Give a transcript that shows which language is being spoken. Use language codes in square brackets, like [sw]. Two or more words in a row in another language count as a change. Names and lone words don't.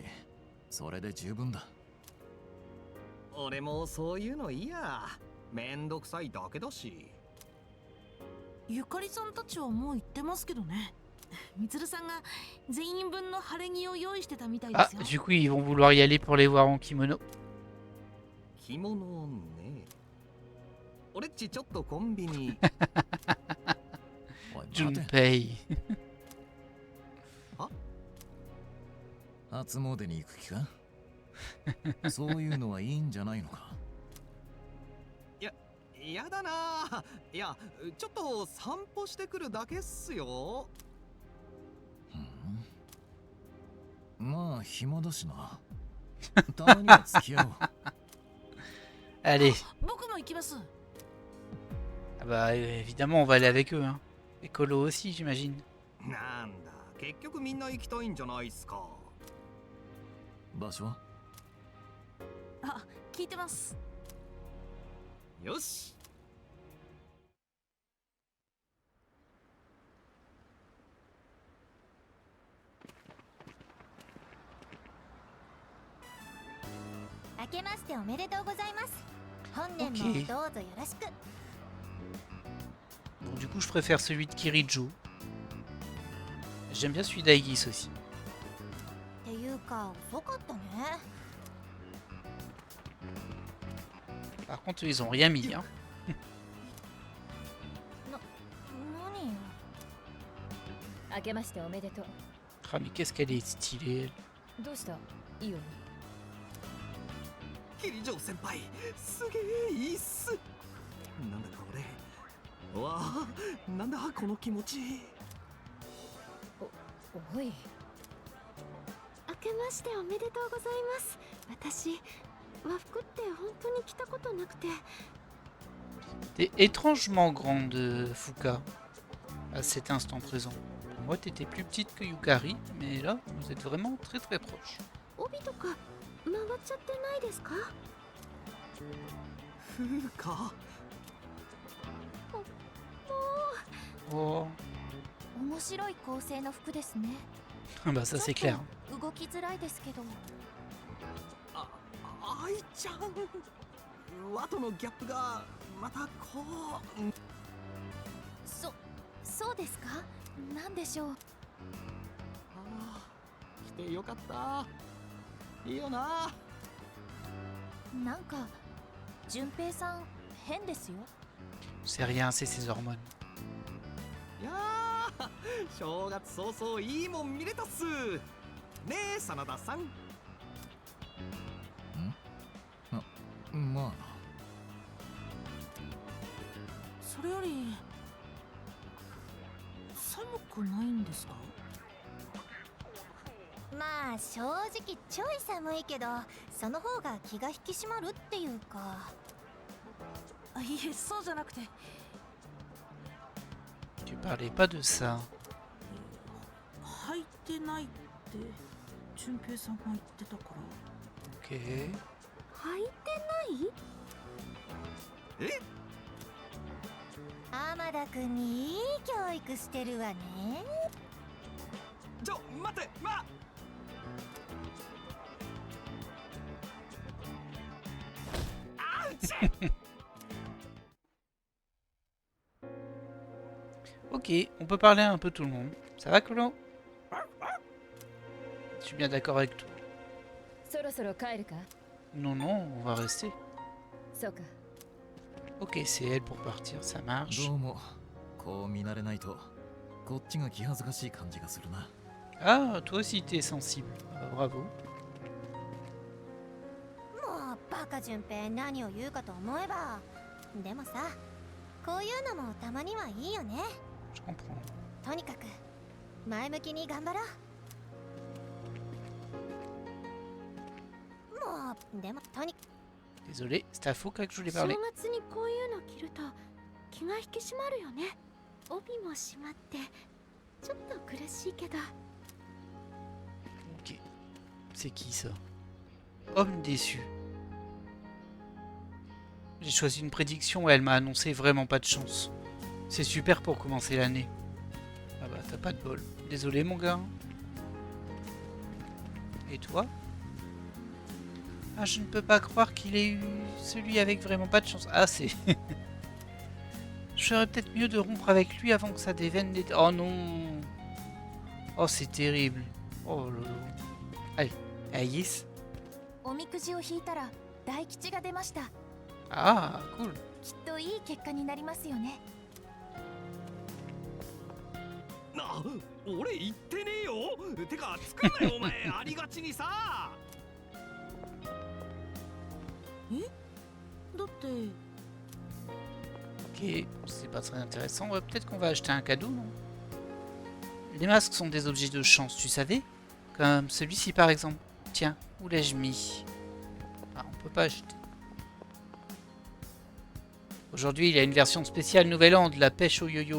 [ja] それで十分だ。俺もそういうのいいや。めんどくさいだけだし。ゆかりさんたちはもう行ってますけどね。みつるさんが全員分の晴れ着を用意してたみたいで Ah, すよ。 [fr] du coup ils vont vouloir y aller pour les voir en kimono. [ja] 着物ね。俺っちちょっとコンビニ。おい待て。 Junpei. 初詣に行く気かそういうのはいいんじゃないのか。やだな。いや、ちょっと散歩してくるだけっすよ。まあ暇だしな。たまには付き合おう。 [fr] Allez. [ja] 僕も行きます。 [fr] Ah bah évidemment on va aller avec eux. Hein. Et Colo aussi j'imagine. [ja] なんだ、結局みんな行きたいんじゃないっすか。場所は？あ、聞いてます。よし。明けましておめでとうございます。本年もどうぞよろしく。 [fr] Bon, du coup je préfère celui de Kirijo. J'aime bien celui d'Aegis aussi. [ja] っていうか遅かったね。 [fr] Par contre ils ont rien mis. Hein. [ja] 何よ。明けましておめでとう。 [fr] Ah mais qu'est-ce qu'elle est stylée elle. [ja] どうしたいいよ。キリジョー先輩、すげえいいっす。なんだか俺、わあ、なんだこの気持ち。おい。明けましておめでとうございます。私和服って本当に着たことなくて [fr] T'es étrangement grande, Fuka, à cet instant présent. Pour moi, t'étais plus petite que Yukari, mais là, vous êtes vraiment très très proches. [ja] 帯とか曲がっちゃってないですか？風か。 Oh, 面白い構成の服ですね。 [fr] bah ça c'est clair. [ja] 動きづらいですけど。愛ちゃん。和とのギャップがまたこう。そうですか？なんでしょう。ああ、来てよかった。いいよな。なんか順平さん変ですよ。 [fr] C'est rien, c'est ses hormones. [ja] いやー、正月早々いいもん見れたっす。ねえ、真田さん。まあそれより寒くないんですか？まあ正直ちょい寒いけど、その方が気が引き締まるっていうか。いえ、そうじゃなくて。 [fr] Tu parlais pas de ça. [ja] 履いてないって順平さんが言ってたから。 [fr] Ok. [ja] 履いてない？え？天田くんにいい教育してるわね。待って、 [fr] Ok, on peut parler à un peu tout le monde. Ça va, Colo? Je suis bien d'accord avec toi. [ja] そろそろ帰るか？ [fr] Non, non, on va rester. [ja] そうか。 [fr] Ok, c'est elle pour partir, ça marche. [ja] どうも。こう見慣れないとこっちが気恥ずかしい感じがするな。 [fr] Ah, toi aussi t'es sensible. Ah, bravo. [ja] もうバカ順平、何を言うかと思えば。でもさ、こういうのもたまにはいいよね。 [fr] Je comprends. [ja] とにかく前向きに頑張ろう。もうでもとに [fr] Désolé, c'est à Fuka que je voulais [ja] 正 [fr] parler. [ja] 月にこういうの着ると気が引き締まるよね。帯も締まってちょっと苦しいけど。 [fr] Ok. C'est qui ça? Homme déçu. J'ai choisi une prédiction et elle m'a annoncé vraiment pas de chance. C'est super pour commencer l'année. Ah bah t'as pas de bol. Désolé mon gars. Et toi? Ah, je ne peux pas croire qu'il ait eu celui avec vraiment pas de chance. Ah, c'est... Je ferais peut-être mieux de rompre avec lui avant que ça déveine les... Oh non. Oh, c'est terrible. Oh là là. Allez, Aïs. [ja] おみくじを引いたら大吉が出ました。 [fr] Ah, cool. [ja] きっといい結果になりますよね。俺言ってねえよ。てか作んなよお前。ありがちにさ。だって [fr] Ok, c'est pas très intéressant. Ouais, peut-être qu'on va acheter un cadeau, non? Les masques sont des objets de chance, tu savais? Comme celui-ci par exemple. Tiens, où l'ai-je mis? Ah, on peut pas acheter. Aujourd'hui, il y a une version spéciale Nouvel An de la pêche au yo-yo.